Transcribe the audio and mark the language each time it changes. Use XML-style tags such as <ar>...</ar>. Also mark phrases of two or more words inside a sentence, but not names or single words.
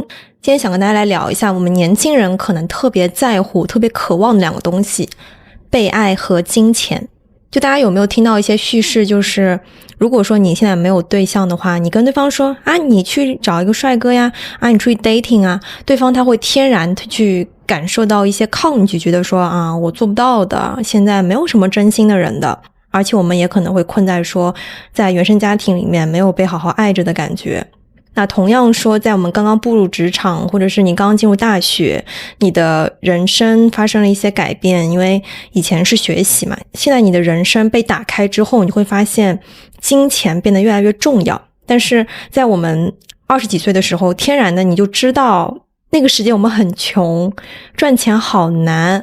<zh>今天想跟大家来聊一下我們年輕人可能特別在乎、特別渴望的兩個東西：被愛和金錢。就大家有沒有聽到一些敘事，就是如果說你現在沒有對象的話，你跟對方說啊，你去找一個帥哥呀，啊，你出去 dating 啊，對方他会天然去感受到一些抗拒，覺得說啊，我做不到的，現在沒有什麼真心的人的。而且我們也可能會困在說，在原生家庭裡面沒有被好好愛着的感覺。那同樣說，在我們剛剛步入職場，或者是你剛剛進入大學，你的人生發生了一些改變，因為以前是學習嘛，現在你的人生被打開之後，你會發現金錢變得越來越重要。但是在我們20幾歲的時候，天然的你就知道那個时間我們很窮，賺錢好難。</zh>